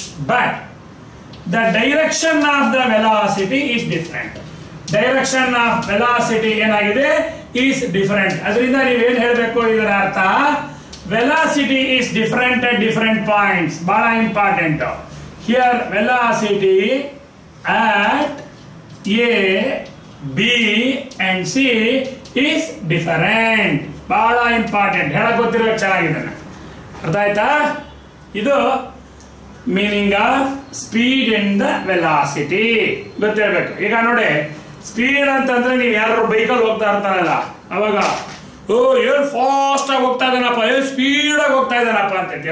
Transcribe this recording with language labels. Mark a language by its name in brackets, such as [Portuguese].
[English] But the direction of the velocity is different. Direction of velocity [Kannada] ಏನಾಗಿದೆ, [English] Is different. [Kannada] ಅದರಿಂದ ನೀವೇನ್ ಹೇಳಬೇಕು, ಇದರ ಅರ್ಥ [English] velocity is different at different points. Bada important. Here velocity at A, B and C is different. Bada important. [Kannada] ಹೇಳಕ್ ಗೊತ್ತಿರಬೇಕು ಚೆನ್ನಾಗಿದೆ. ಅರ್ಥ ಆಯ್ತಾ? ಇದು [English] meaning of speed and the velocity [Kannada] ಗೊತ್ತಿರಬೇಕು. ಈಗ ನೋಡಿ, ಸ್ಪೀಡ್ ಅಂತಂದ್ರೆ ನೀವು ಯಾರು ಬೈಕಲ್ಲಿ ಹೋಗ್ತಾ ಇರ್ತಾರಲ್ಲ, ಅವಾಗ ಏನ್ ಫಾಸ್ಟ್ ಆಗಿ ಹೋಗ್ತಾ ಇದ್ದಾನಪ್ಪ, ಏನ್ ಸ್ಪೀಡ್ ಆಗಿ ಹೋಗ್ತಾ ಇದ್ದಾನಪ್ಪ ಅಂತೈತಿ.